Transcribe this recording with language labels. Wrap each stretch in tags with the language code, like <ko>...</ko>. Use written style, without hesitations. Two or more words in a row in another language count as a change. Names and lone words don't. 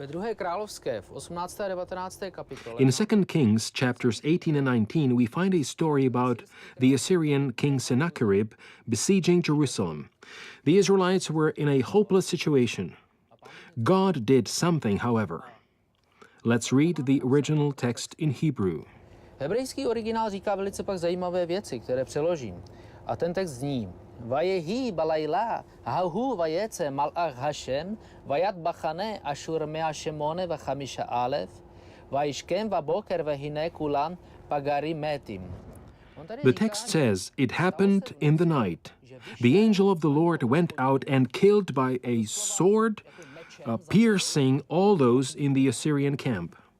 <en>In 2 Kings chapters 18 and 19, we find a story about the Assyrian king Sennacherib besieging Jerusalem. The Israelites were in a hopeless situation. God did something, however. Let's read the original text in Hebrew.</en> <cs>Hebrejský originál říká velice pak zajímavé věci, které přeložím. A ten text zní:</cs> <he>ויהי בלילה ההוא ויצא מלאך השם, ויך במחנה אשור מאה שמונים וחמשה אלף וישכימו בבקר והנה כלם פגרים מתים.</he> <en>The text says, "It happened in the night. The angel of the Lord went out and killed by a sword, piercing all those in the Assyrian camp.</en>